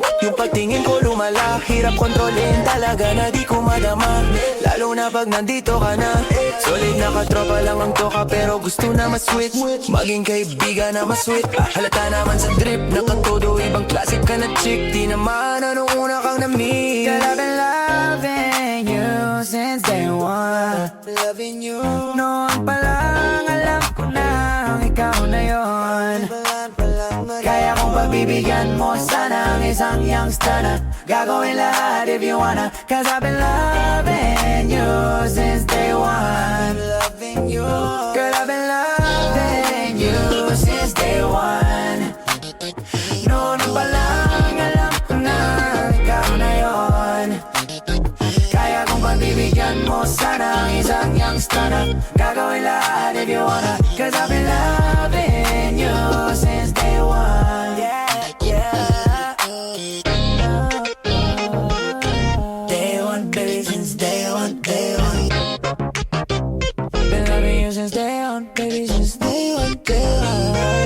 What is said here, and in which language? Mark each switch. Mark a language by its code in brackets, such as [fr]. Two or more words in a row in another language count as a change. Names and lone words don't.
[tl] Yung pagtingin ko lumala, hirap kontrolin. Talaga na di ko madama, lalo na pag nandito ka na. Solid na katropa lang ang toka, pero gusto na mas-sweet. Maging kaibigan na mas-sweet. Halata naman sa drip, nakatodo, ibang klasik ka na chick. Di naman anong una kang na-meet. [en] Girl, I've been loving you since day one. Loving you. [tl] Noon pa lang alam ko na ikaw na yon. Kaya kung pagbibigyan mo sana ang isang youngster na gagawin lahat [en] if you wanna. Cause I've been loving you since day one. Loving you. Girl, I've been loving you since day one. [tl] Noon pa lang alam ko na ikaw na yon. Kaya kung pagbibigyan mo sana ang isang youngster na gagawin lahat [en] if you wanna. Cause I've been loving you since day one. Yeah, yeah. Day one, baby, since day one, day one. Been loving you since day one, baby, since day one, day one.